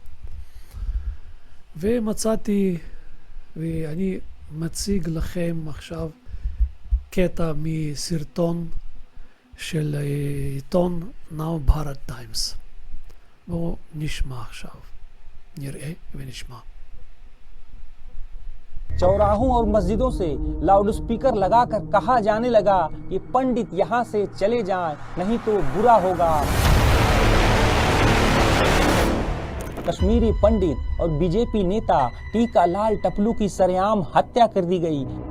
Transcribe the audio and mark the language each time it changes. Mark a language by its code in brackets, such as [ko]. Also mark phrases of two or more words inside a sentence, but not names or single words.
[he] ומצאתי, ואני מציג לכם עכשיו קטע מסרטון של עיתון נאו בהרט טיימס. בואו נשמע עכשיו, נראה ונשמע. [hi] चौराहों और मस्जिदों से लाउड स्पीकर लगाकर कहा जाने लगा कि पंडित यहाँ से चले जाएं, नहीं तो बुरा होगा। कश्मीरी पंडित और बीजेपी नेता टीका लाल टपलू की सरेआम हत्या कर दी गई।